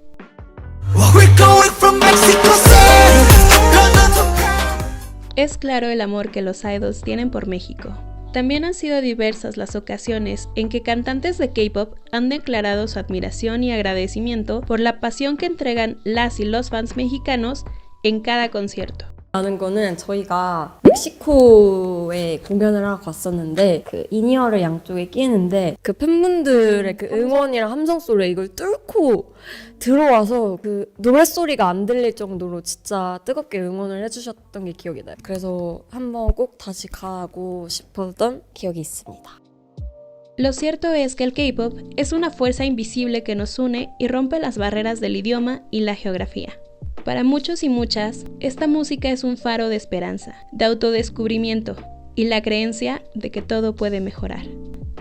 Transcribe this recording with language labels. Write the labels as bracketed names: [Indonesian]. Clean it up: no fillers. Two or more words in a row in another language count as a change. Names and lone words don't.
[Spanish] Es claro el amor que los idols tienen por México. También han sido diversas las ocasiones en que cantantes de K-pop han declarado su admiración y agradecimiento por la pasión que entregan las y los fans mexicanos en cada concierto. [Korean] 라는 거는 저희가 멕시코에 공연을 하러 갔었는데 그 이니어를 양쪽에 끼는데 그 팬분들의 그 응원이랑 함성 소리에 이걸 뚫고 들어와서 그 노랫소리가 안 들릴 정도로 진짜 뜨겁게 응원을 해주셨던 게 기억이 나요. 그래서 한번 꼭 다시 가고 싶었던 기억이 있습니다. [Spanish] Lo cierto es que el K-pop es una fuerza invisible que nos une y rompe las barreras del idioma y la geografía. Para muchos y muchas, esta música es un faro de esperanza, de autodescubrimiento y la creencia de que todo puede mejorar.